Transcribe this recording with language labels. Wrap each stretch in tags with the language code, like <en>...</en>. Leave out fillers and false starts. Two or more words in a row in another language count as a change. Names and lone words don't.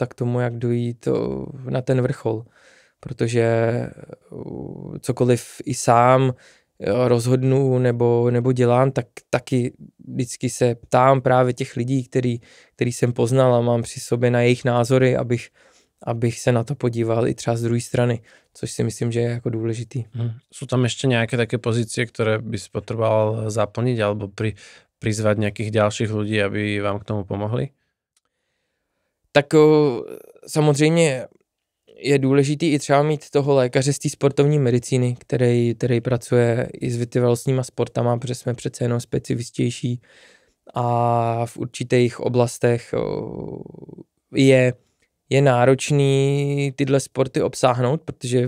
<cs>k tomu, jak dojít na ten vrchol, protože cokoliv i sám rozhodnu nebo dělám, tak taky vždycky se ptám právě těch lidí, který jsem poznal a mám při sobě na jejich názory, abych se na to podíval i třeba z druhé strany, což si myslím, že je jako důležitý.</cs> <sk>Sú tam ešte nejaké také pozície, ktoré by si potreboval zaplniť alebo prizvať nejakých ďalších ľudí, aby vám k tomu pomohli?</sk> <cs>Tak samozřejmě je důležitý i třeba mít toho lékaře z té sportovní medicíny, který pracuje i s vytrvalostníma sportama, protože jsme přece jenom specifičtější a v určitých oblastech je náročný tyhle sporty obsáhnout, protože v</cs>